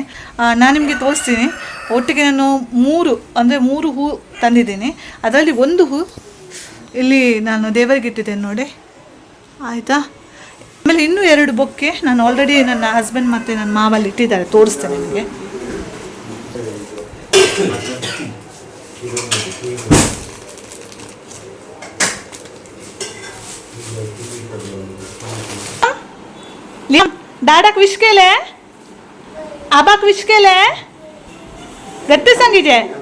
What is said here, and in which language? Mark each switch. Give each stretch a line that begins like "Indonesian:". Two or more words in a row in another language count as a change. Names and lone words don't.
Kannada: ನಾನು ನಿಮಗೆ ತೋರಿಸ್ತೀನಿ. ಒಟ್ಟಿಗೆ ನಾನು 3 ಹೂ ತಂದಿದ್ದೀನಿ. ಅದರಲ್ಲಿ ಒಂದು ಹೂ ಇಲ್ಲಿ ನಾನು ದೇವರಿಗೆ ಇಟ್ಟಿದ್ದೇನೆ ನೋಡಿ, ಆಯಿತಾ. ಆಮೇಲೆ ಇನ್ನೂ 2 ಬೊಕ್ಕೆ ನಾನು ಆಲ್ರೆಡಿ ನನ್ನ ಹಸ್ಬೆಂಡ್ ಮತ್ತು ನನ್ನ ಮಾವಲ್ಲಿ ಇಟ್ಟಿದ್ದಾರೆ, ತೋರಿಸ್ತೇನೆ ನಿಮಗೆ.
Konkani: दादाक विश केले, आबाक विश केले, गत्ते सांगिजे.